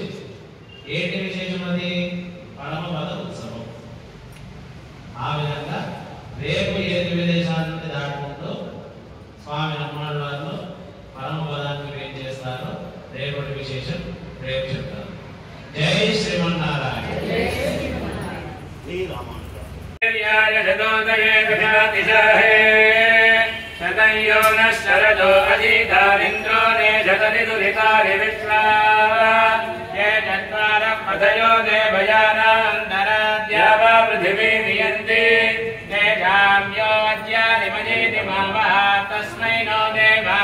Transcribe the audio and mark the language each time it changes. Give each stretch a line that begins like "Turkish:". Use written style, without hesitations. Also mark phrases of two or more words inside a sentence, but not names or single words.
Telugu: ఏంటి విశేషం? అది పరమపద ఉత్సవం. ఆ విధంగా రేపు 7 విదేశాల నుండి దాటుకుంటూ స్వామి నమ్మాళ్ళ వారు పరమపదాన్ని ఏం చేస్తారో రేపటి విశేషం రేపు చెప్తారు. జై శ్రీమన్నారాయణ.
Sanskrit: शतयो न शरदो अजीतारिन्द्रो ने शतति दुरितारि विश्वा ये चत्वारः पथयो देवयानान्तराद्या वा पृथिवी नियन्ति तेषां यो अद्यानि मयेति मावः तस्मै नो